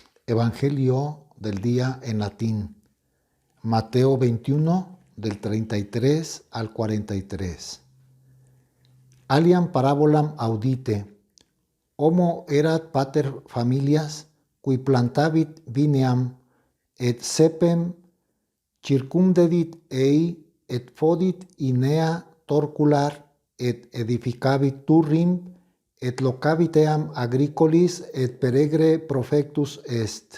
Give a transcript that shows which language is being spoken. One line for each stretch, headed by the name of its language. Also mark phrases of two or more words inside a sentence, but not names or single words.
Spanish: Evangelio del día en latín. Mateo 21, del 33 al 43.
Latin: Aliam parabolam audite. Homo erat pater familias, qui plantavit vineam, et cepem circumdedit ei, et fodit inea torcular, et edificavit turrim, et locavit eam agricolis, et peregre profectus est.